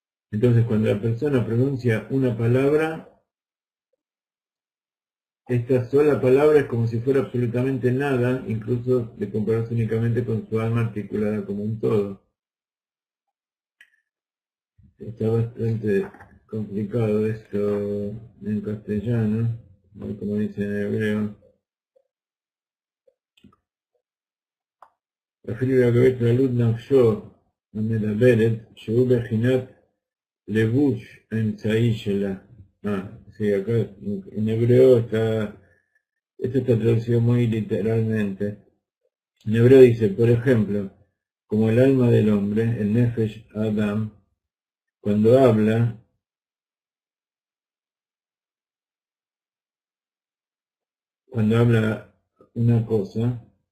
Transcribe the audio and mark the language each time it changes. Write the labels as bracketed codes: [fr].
[es] Entonces, cuando la persona pronuncia una palabra, esta sola palabra es como si fuera absolutamente nada, incluso de compararse únicamente con su alma articulada como un todo. Está bastante complicado esto en castellano, como dice en hebreo. [he] אפילו לגבי כללות נפשו המדברת, שהוא בחינת לבוש האמצעי שלה. [es] Sí, acá en hebreo esto está traducido muy literalmente. En hebreo dice, por ejemplo, como el alma del hombre, el Nefesh Adam, cuando habla una cosa,